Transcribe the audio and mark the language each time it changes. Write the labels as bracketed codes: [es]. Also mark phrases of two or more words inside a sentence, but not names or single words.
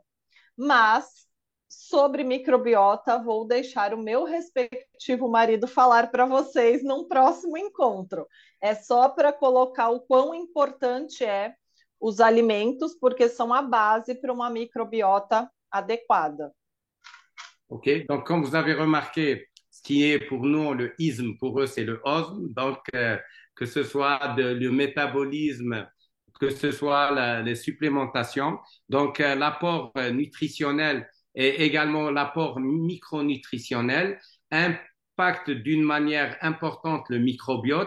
[pt] Mas, sobre microbiota, vou deixar o meu respectivo marido falar para vocês num próximo encontro. É só para colocar o quão importante é os alimentos, porque são a base para uma microbiota adequada. [fr] OK, donc comme vous avez remarqué, ce qui est pour nous le isme, pour eux c'est le osme, donc que ce soit le métabolisme que ce soit les supplémentations. Donc, l'apport nutritionnel et également l'apport micronutritionnel impactent d'une manière importante le microbiote.